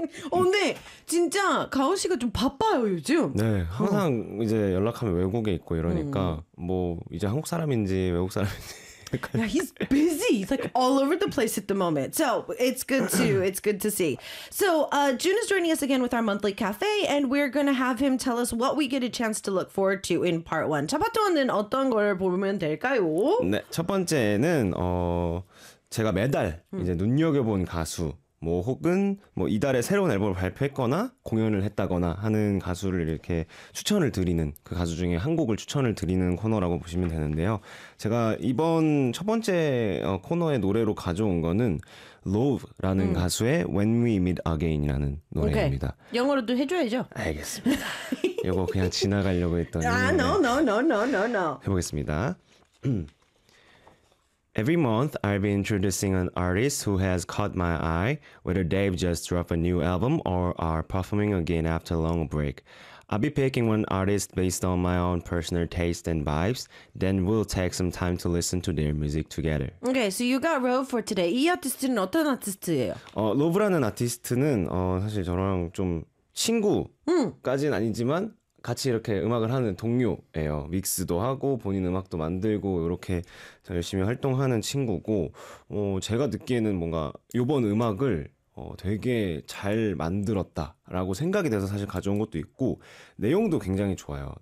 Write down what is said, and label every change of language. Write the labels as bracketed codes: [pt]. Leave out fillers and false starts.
[ko] 근데 진짜 가오 씨가 좀 바빠요 요즘. 네, 항상 이제 연락하면 외국에 있고 이러니까 뭐 이제 한국 사람인지 외국 사람인지. [en] Yeah, he's busy. He's like all over the place at the moment. So it's good to see. So June is joining us again with our monthly cafe, and we're gonna have him tell us what we get a chance to look forward to in part one. [ko] 첫 번째는 어떤 걸 보면 될까요? 네, 첫 번째는 제가 매달 이제 눈여겨본 가수 뭐 혹은 뭐 이달에 새로운 앨범을 발표했거나 공연을 했다거나 하는 가수를 이렇게 추천을 드리는 그 가수 중에 한 곡을 추천을 드리는 코너라고 보시면 되는데요. 제가 이번 첫 번째 코너의 노래로 가져온 거는 Love라는 가수의 When We Meet Again이라는 노래입니다. Okay. 영어로도 해줘야죠. 알겠습니다. 이거 그냥 지나가려고 했더니 [en] No. [ko] 해보겠습니다. [en] Every month, I'll be introducing an artist who has caught my eye, whether they've just dropped a new album or are performing again after a long break. I'll be picking one artist based on my own personal taste and vibes, then we'll take some time to listen to their music together. Okay, so you got Rove for today. [ko] 이 아티스트는 어떤 아티스트예요? 로브라는 아티스트는 사실 저랑 좀 친구까지는 아니지만 같이 이렇게 음악을 하는 동료예요. 믹스도 하고 본인 음악도 만들고 이렇게 열심히 활동하는 친구고 제가 듣기에는 뭔가 이번 음악을 되게 잘 만들었다라고 생각이 돼서 사실 가져온 것도 있고 내용도 굉장히 좋아요.